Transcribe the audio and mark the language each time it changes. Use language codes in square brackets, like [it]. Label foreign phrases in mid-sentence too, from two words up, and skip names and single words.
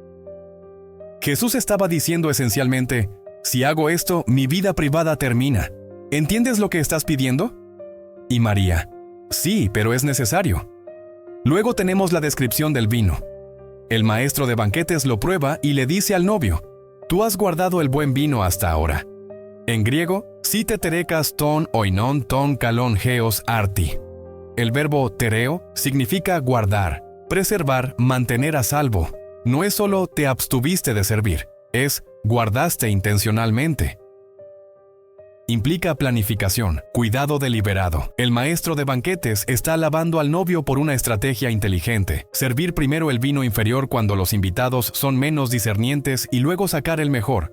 [es] Jesús estaba diciendo esencialmente: si hago esto, mi vida privada termina. ¿Entiendes lo que estás pidiendo? Y María: sí, pero es necesario. Luego tenemos la descripción del vino. El maestro de banquetes lo prueba y le dice al novio: tú has guardado el buen vino hasta ahora. En griego, [el] σὺ τετήρηκας τὸν οἶνον τὸν καλὸν ἕως ἄρτι. [es] El verbo tereo significa guardar, preservar, mantener a salvo. No es solo te abstuviste de servir, es guardaste intencionalmente. Implica planificación, cuidado deliberado. El maestro de banquetes está alabando al novio por una estrategia inteligente: servir primero el vino inferior cuando los invitados son menos discernientes y luego sacar el mejor.